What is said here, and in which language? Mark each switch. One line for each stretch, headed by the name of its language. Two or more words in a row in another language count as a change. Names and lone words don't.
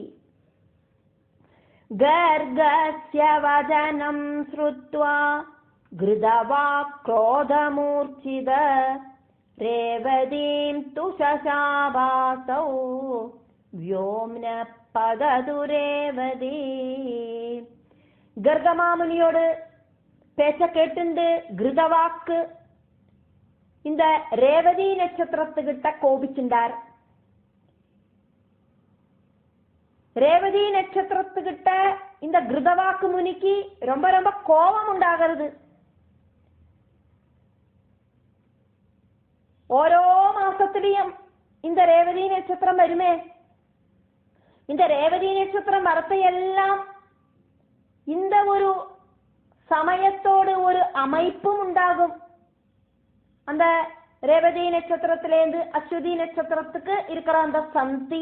Sanskrit: गर्गस्य वचनं श्रुत्वा घृतवाक् क्रोधमूर्छित रेवतीं तु शशापासौ व्योम्न पददु रेवती.
Tamil: கர்கமாமுனியோடு பேச்ச கேட்டுண்டு கிருதவாக்கு இந்த ரேவதி நட்சத்திரத்துக்கிட்ட கோபிச்சுண்டார். ரேவதி நட்சத்திரத்துக்கிட்ட இந்த கிருதவாக்கு முனிக்கு ரொம்ப ரொம்ப கோபம் உண்டாகிறது.
Malayalam: ഓരോ മാസത്തിലെയും
Tamil: இந்த ரேவதி நட்சத்திரம் வருமே, இந்த ரேவதி நட்சத்திரம் வரத்தையெல்லாம் இந்த ஒரு சமயத்தோடு ஒரு அமைப்பும் உண்டாகும். அந்த ரேவதி நட்சத்திரத்திலேந்து அஸ்வதி நட்சத்திரத்துக்கு இருக்கிற அந்த சந்தி.